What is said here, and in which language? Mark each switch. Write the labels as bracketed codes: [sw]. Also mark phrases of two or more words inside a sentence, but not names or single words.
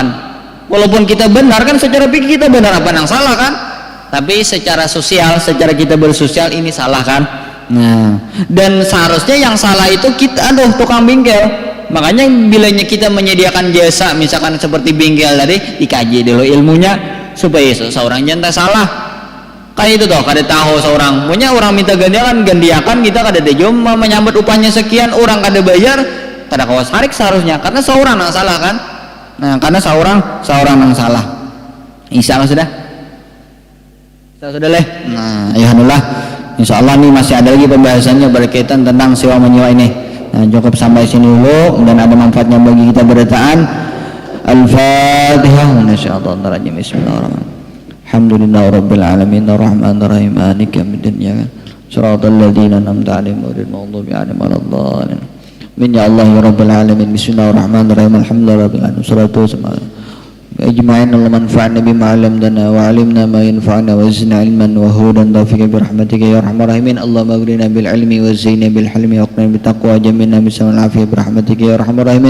[id] Walaupun kita benar kan, secara fikih kita benar apa yang salah kan, tapi secara sosial, secara kita bersosial ini salah kan. Nah dan seharusnya yang salah itu kita, tukang bengkel. Makanya bilanya kita menyediakan jasa misalkan seperti bengkel tadi, dikaji dulu ilmunya supaya seorang jangan salah. Kayak itu toh, [bjn] kada tahu seorang punya orang minta gantiakan kita kada ada jom menyambut upahnya sekian, orang kada bayar, kada kawas harik seharusnya, karena seorang yang salah kan. [id] Nah karena seorang yang salah. Insyaallah sudah leh. Nah alhamdulillah, insyaallah nih masih ada lagi pembahasannya berkaitan tentang sewa menyewa ini. Nah cukup sampai sini dulu, dan ada manfaatnya bagi kita beritaan. [ar] Al-Fatihah. بسم الله الرحمن الرحيم. الحمد لله رب العالمين الرحمن الرحيم مالك يوم الدين صراط الذين أنعمت عليهم غير المغضوب عليهم ولا الضالين. مين يا الله يا رب العالمين. بسم الله الرحمن الرحيم. الحمد لله رب العالمين. الصلاة والسلام أجمعين اللهم انفعنا بما علمتنا وعلمنا ما ينفعنا وزدنا علما وهدى توفيقا برحمتك يا أرحم الراحمين. اللهم أغننا بالعلم وزينا بالحلم وقنا بالتقوى وجملنا بالسلام والعافية برحمتك يا أرحم الراحمين.